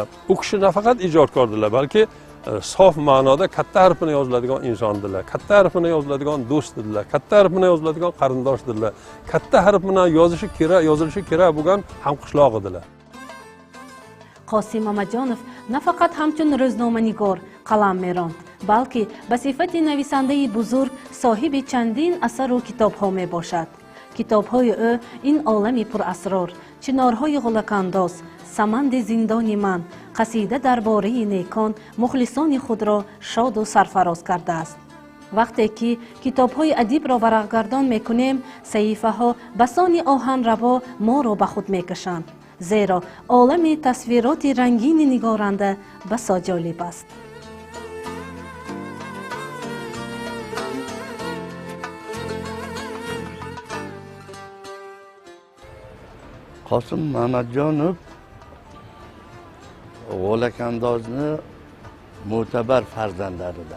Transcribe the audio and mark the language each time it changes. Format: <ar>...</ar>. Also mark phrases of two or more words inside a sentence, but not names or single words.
<uz>U kishi nafaqat ijodkordilar, balki sof ma'noda katta harf bilan yoziladigan insondilar, katta harf bilan yoziladigan do'stdilar, katta harf bilan yoziladigan qarindoshdilar, katta harf bilan yozilishi kerak bo'lgan hamqishloq edilar.</uz> <tg>Қосим Мамажонов нафақат ҳамчун рӯзноманигор, қаламмерон, балки басифати нависандаи бузург, соҳиби чандин асар ва китобҳо мебошат. Китобҳои ӯ ин олами пур асрор, чинорҳои Ғалакандоз, саманди зиндони ман, қасида дар бораи некон, мухлисони худ ро шод ва сарфароз карда аст. Вақте ки китобҳои адиб ро варақгардон мекунем, саҳифаҳо басони оҳан рабо мо ро ба худ мекашанд, зеро олами тасвироти рангини нигоранда басо ҷолиб аст.</tg> <uz>Qosim Mamajonov G'olakandozni mo'tabar farzandlaridan.</uz>